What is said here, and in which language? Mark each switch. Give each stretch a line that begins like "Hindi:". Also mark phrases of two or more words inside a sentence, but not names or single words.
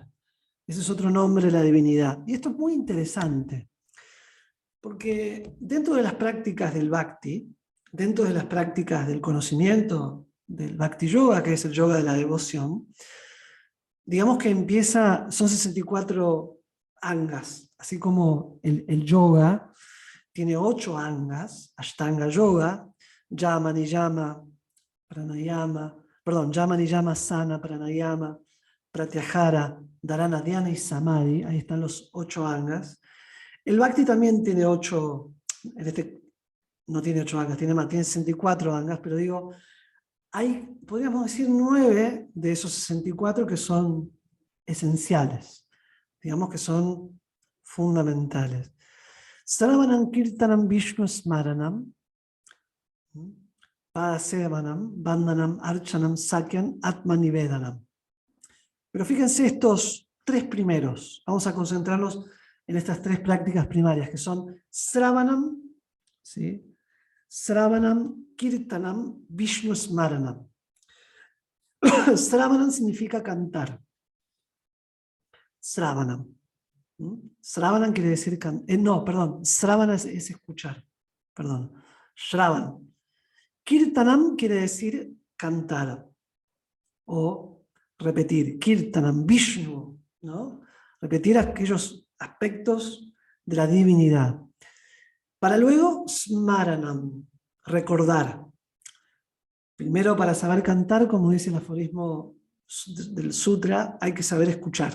Spanish: Ese es otro nombre de la divinidad. Y esto es muy interesante, porque dentro de las prácticas del Bhakti, dentro de las prácticas del conocimiento del Bhakti Yoga, que es el yoga de la devoción, digamos que son 64 angas, así como el yoga tiene 8 angas, Ashtanga Yoga, Yama, Niyama, Pranayama, Yama, Niyama, Sana, Pranayama, Pratyahara, Dharana, Dhyana y Samadhi, ahí están los 8 angas. El Bhakti también tiene 8, no tiene 8 angas, tiene más, tiene 64 angas, pero digo, hay, podríamos decir, 9 de esos 64 que son esenciales, digamos que son fundamentales.
Sanskrit: श्रवणम् कीर्तनम् विष्णु स्मरणम् पादसेवनम् वन्दनम् अर्चनम् सख्यम् आत्मनिवेदनम्.
Spanish: Pero fíjense estos 3 primeros, vamos a concentrarnos en estas 3 prácticas primarias, que son Sravanam, ¿sí?
Sanskrit: श्रवणम् कीर्तनम् विष्णु स्मरणम्.
Spanish: Sravanam significa cantar. Sravanam. Sravanam quiere decir Sravana es escuchar. Perdón. Shravan. Kirtanam quiere decir cantar o repetir.
Sanskrit: कीर्तनम् विष्णु,
Spanish: ¿no? Repetir aquellos aspectos de la divinidad. Para luego, Smaranam, recordar. Primero, para saber cantar, como dice el aforismo del sutra, hay que saber escuchar.